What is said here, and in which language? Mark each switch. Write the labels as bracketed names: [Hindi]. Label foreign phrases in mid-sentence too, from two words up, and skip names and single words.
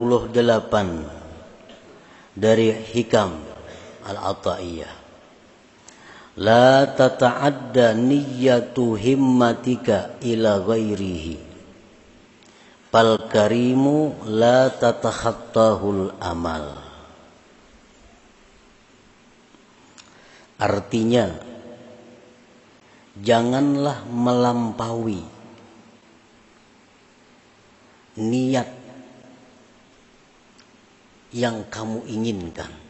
[Indonesian] 28 dari Hikam Al-Ata'iyah. [Arabic] لا تتعدى نية همتك إلى غيره، فالكريم لا تتخطاه الآمال. [Indonesian] Artinya, janganlah melampaui niat yang kamu inginkan.